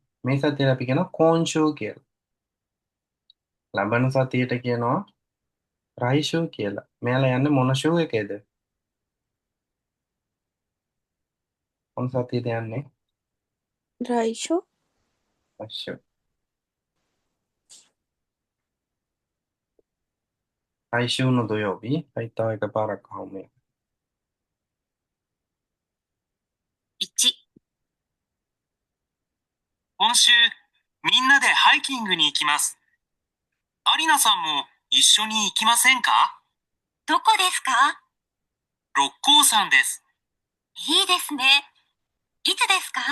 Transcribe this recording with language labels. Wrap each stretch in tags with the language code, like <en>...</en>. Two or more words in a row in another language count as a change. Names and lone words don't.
<si>මේ සතියට අපි කියනවා කෝන්ෂූ කියලා. ලබන සතියට කියනවා රයිෂූ කියලා. මෙයාලා යන්නේ මොන ෂූ එකේද? මොන සතියද යන්නේ? Raisho.</si> <ja>来週。来週の土曜日。</ja> <si>はい、තව එකපාරක් අහමු.</si> <ja>1、今週、みんなでハイキングに行きます。アリナさんも一緒に行きませんか？どこですか？六甲山です。いいですね。いつですか？</ja>